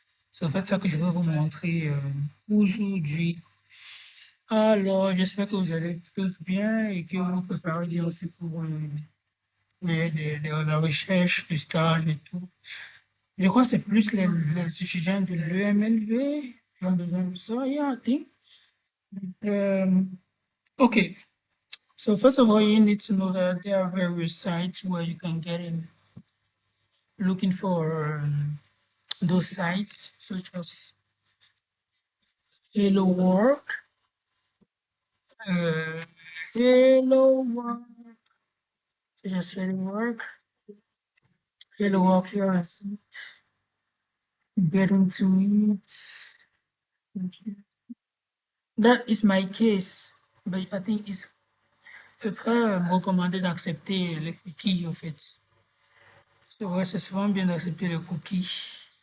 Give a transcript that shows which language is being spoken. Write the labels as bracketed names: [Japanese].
[French] C'est en fait ça que je vais vous montrer aujourd'hui. Alors, j'espère que vous allez tous bien et que vous vous préparez bien aussi pour la recherche, du stage et tout. Je crois que c'est plus les étudiants de l'EMLV qui ont besoin de ça. [English] Yeah, I think. Okay, so first of all, you need to know that there are various sites where you can get in looking for those sites, such as Hello Work, uh, Hello Work, such as Hello Work, here is it. Getting to it. [French] That is my case, but I think c'est très recommandé d'accepter les cookies, en fait. C'est vrai, c'est souvent bien d'accepter les cookies.